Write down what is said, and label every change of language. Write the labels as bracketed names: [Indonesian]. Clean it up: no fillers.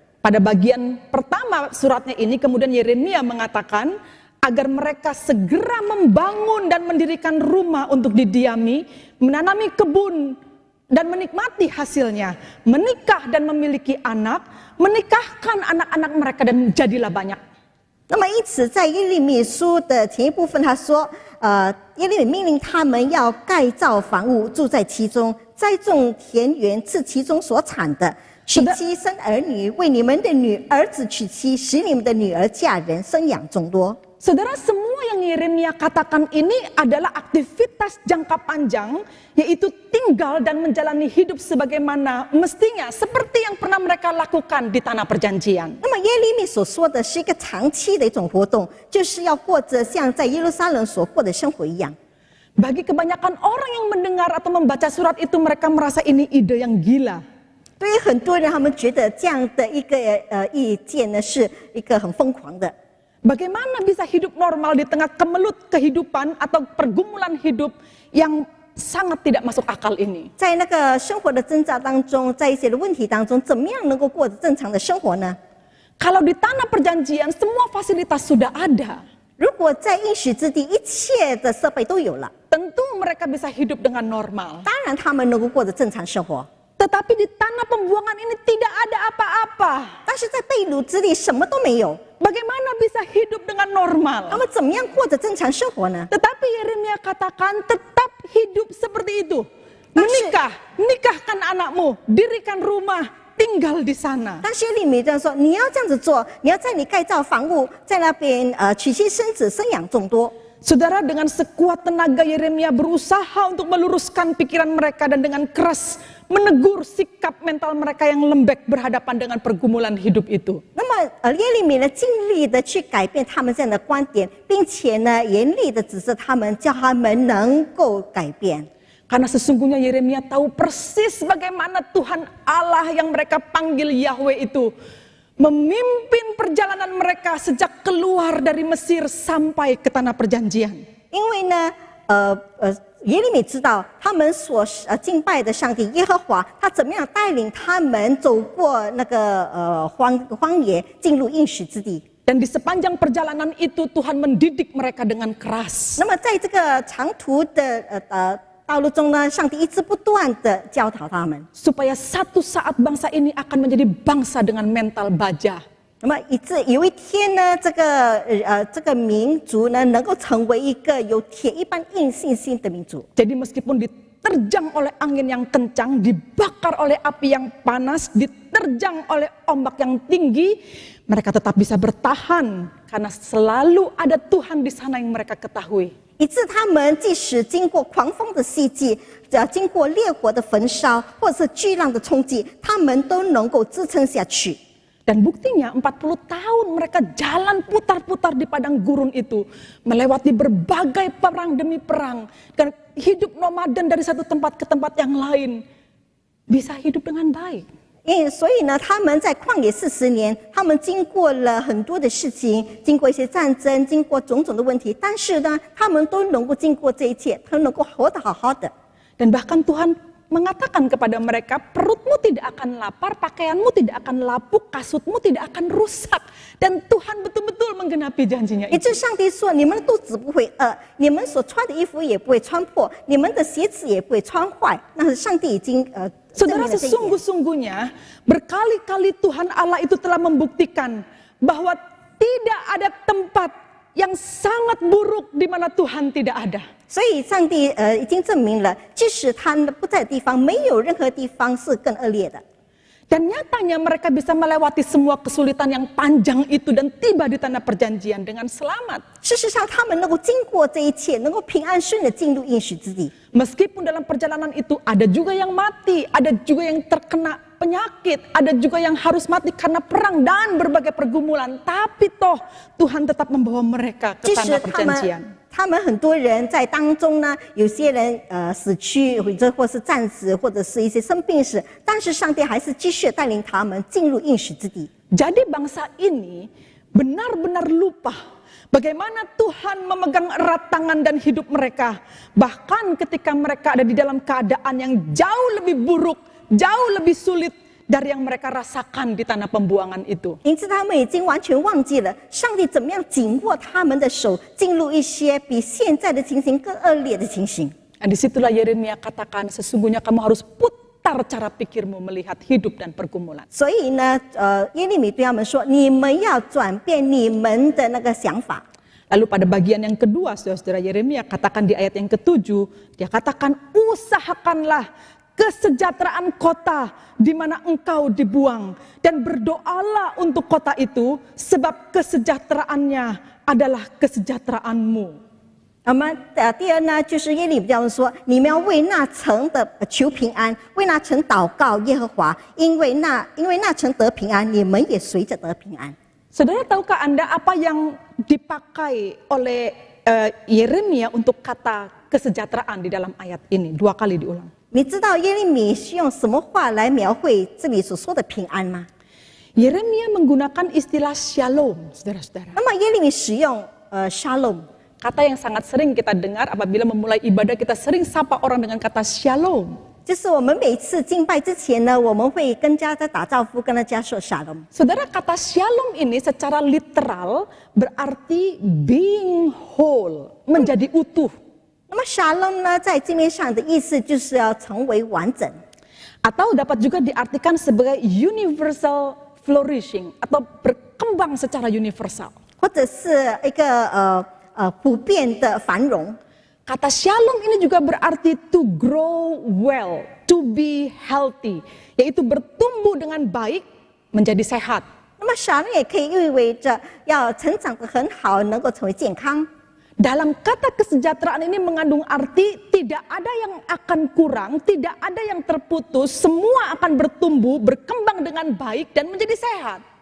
[Indonesian] Pada bagian pertama suratnya ini kemudian Yeremia mengatakan agar mereka segera membangun dan mendirikan rumah untuk didiami, menanami kebun dan menikmati hasilnya, menikah dan memiliki anak, menikahkan anak-anak mereka dan jadilah banyak. [Chinese] 那么因此，在耶利米书的前一部分，他说，耶利米命令他们要盖造房屋，住在其中，栽种田园，吃其中所产的，娶妻生儿女，为你们的女儿子娶妻，使你们的女儿嫁人，生养众多。 [Indonesian] Saudara, semua yang Yeremia katakan ini adalah aktivitas jangka panjang, yaitu tinggal dan menjalani hidup sebagaimana mestinya, seperti yang pernah mereka lakukan di tanah perjanjian. [Chinese] 那么耶利米所说的是一个长期的一种活动，就是要过着像在耶路撒冷所过的生活一样。 [Indonesian] Bagi kebanyakan orang yang mendengar atau membaca surat itu, mereka merasa ini ide yang gila. [Chinese] 对于很多人，他们觉得这样的一个意见呢，是一个很疯狂的。 [Indonesian] Bagaimana bisa hidup normal di tengah kemelut kehidupan atau pergumulan hidup yang sangat tidak masuk akal ini? [Chinese] 在那个生活的挣扎当中，在一些的问题当中，怎么样能够过着正常的生活呢？ [Indonesian] Kalau di tanah perjanjian semua fasilitas sudah ada, [Chinese] 如果在应许之地，一切的设备都有了， [Indonesian] tentu mereka bisa hidup dengan normal. [Chinese] 当然他们能够过着正常生活。 [Indonesian] Tetapi di tanah pembuangan ini tidak ada apa-apa. [Chinese] 但是在被掳之地，什么都没有， [Indonesian] Bagaimana bisa hidup dengan [Chinese] 他 [Indonesian] normal? [Chinese] 们怎么样过着正常生活呢？ [Indonesian] Tetapi Yeremia katakan tetap hidup seperti itu. Menikah, nikahkan anakmu, dirikan rumah, tinggal di sana. [Chinese] 但是耶利米这样说，你要这样子做，你要在你盖造房屋，在那边娶妻生子，生养众多。 [Indonesian] Saudara, dengan sekuat tenaga Yeremia berusaha untuk meluruskan pikiran mereka dan dengan keras menegur sikap mental mereka yang lembek berhadapan dengan pergumulan hidup itu. [Chinese] 那么耶利米呢，尽力的去改变他们这样的观点，并且呢，严厉的指示他们，叫他们能够改变。 [Indonesian] Karena sesungguhnya Yeremia tahu persis bagaimana Tuhan Allah yang mereka panggil Yahweh itu memimpin perjalanan mereka sejak keluar dari Mesir sampai ke tanah perjanjian. [Chinese] 因为呢，耶利米知道他们所敬拜的上帝耶和华，他怎么样带领他们走过那个荒野，进入应许之地。 [Indonesian] Dan di sepanjang perjalanan itu Tuhan mendidik mereka dengan keras. [Chinese] 那么在这个长途的道路中呢，上帝一直不断的教导他们， [Indonesian] Supaya satu saat bangsa ini akan menjadi bangsa dengan mental baja. [Chinese] 那么以致有一天呢，这个民族呢，能够成为一个有铁一般硬信心的民族。 [Indonesian] Jadi meskipun diterjang oleh angin yang kencang, dibakar oleh api yang panas, diterjang oleh ombak yang tinggi, mereka tetap bisa bertahan karena selalu ada Tuhan di sana yang mereka ketahui. [Chinese] 以致他们即使经过狂风的袭击，经过烈火的焚烧，或者是巨浪的冲击，他们都能够支撑下去。 [Indonesian] Dan buktinya 40 tahun mereka jalan putar-putar di padang gurun itu, melewati berbagai perang demi perang, dan hidup nomaden dari satu tempat ke tempat yang lain, bisa hidup dengan baik. [Chinese] 所以呢，他们在旷野40年，他们经过了很多的事情，经过一些战争，经过种种的问题，但是呢，他们都能够经过这一切，他们能够活得好好的。 [Indonesian] Dan bahkan Tuhan mengatakan kepada mereka, perutmu tidak akan lapar, pakaianmu tidak akan lapuk, kasutmu tidak akan rusak. Dan Tuhan betul-betul menggenapi janjinya [Chinese] 也 [Indonesian] itu. [Chinese] 就是上帝说，你们的肚子不会饿，你们所穿的衣服也不会穿破，你们的鞋子也不会穿坏。那是上帝已经证明 [Indonesian] Saudara, [Chinese] 了这一点。 [Indonesian] sesungguh-sungguhnya berkali-kali Tuhan Allah itu telah membuktikan bahwa tidak ada tempat yang sangat buruk di mana Tuhan tidak ada. [Chinese] 所以上帝已经证明了，即使他不在的地方，没有任何地方是更恶劣的。 [Indonesian] Dan nyatanya mereka bisa melewati semua kesulitan yang panjang itu dan tiba di tanah perjanjian dengan selamat. [Chinese] 事实上，他们能够经过这一切，能够平安顺利进入应许之地。 [Indonesian] Meskipun dalam perjalanan itu ada juga yang mati, ada juga yang terkena penyakit, ada juga yang harus mati karena perang dan berbagai pergumulan. Tapi toh Tuhan tetap membawa mereka ke [Chinese] 即 [Indonesian] tanah [Chinese] 使 [Indonesian] perjanjian. [Chinese] 他们很多人在当中呢，有些人死去，或是战死，或者是一些生病死，但是上帝还是继续带领他们进入应许之地。 [Indonesian] Jadi bangsa ini benar-benar lupa bagaimana Tuhan memegang erat tangan dan hidup mereka. Bahkan ketika mereka ada di dalam keadaan yang jauh lebih buruk, jauh lebih sulit dari yang mereka rasakan di tanah pembuangan itu. [Chinese] 因此，他们已经完全忘记了上帝怎么样紧握他们的手，进入一些比现在的情形更恶劣的情形。 [Indonesian] Dan disitulah Yeremia katakan, sesungguhnya kamu harus putar memutar cara pikirmu melihat hidup dan pergumulan. [Chinese] 所以呢，耶利米对他们说：“你们要转变你们的那个想法。” [Indonesian] Lalu pada bagian yang kedua, saudara-saudara, Yeremia katakan di ayat yang ke-7, dia katakan, usahakanlah kesejahteraan kota di mana engkau dibuang, dan berdoalah untuk kota itu sebab kesejahteraannya adalah kesejahteraanmu. [Chinese] 那么第二呢，就是耶利米对他们说：“你们要为那城的求平安，为那城祷告耶和华，因为那城得平安，你们也随着得平安。” [Indonesian] Saudara, tahukah Anda apa yang dipakai oleh Yeremia untuk kata kesejahteraan di dalam ayat ini? 2 kali diulang. [Chinese] 你知道耶利米是用什么话来描绘这里所说的平安吗？ [Indonesian] Yeremia menggunakan istilah shalom, saudara-saudara. [Chinese] 那么耶利米使用shalom， [Indonesian] Kata yang sangat sering kita dengar apabila memulai ibadah, kita sering sapa orang dengan kata shalom. [Chinese] 就是我们每次敬拜之前呢，我们会跟大家打招呼，跟大家说 shalom。 [Indonesian] Saudara, kata shalom ini secara literal berarti [English] being whole, [Indonesian] menjadi utuh. [Chinese] 那么 shalom 呢，在字面上的意思就是要成为完整， [Indonesian] Atau dapat juga diartikan sebagai [English] universal flourishing [Indonesian] atau berkembang secara universal. [Chinese] 或者是一个普遍的繁荣。 [Indonesian] Kata shalom ini juga berarti [English] to grow well, to be healthy, [Indonesian] yaitu bertumbuh dengan baik, menjadi sehat. [Chinese] 那么 shalom 也可以意味着要成长得很好，能够成为健康。 [Indonesian] Dalam kata kesejahteraan ini mengandung arti tidak ada yang akan kurang, tidak ada yang terputus, semua akan bertumbuh, berkembang dengan baik dan menjadi sehat.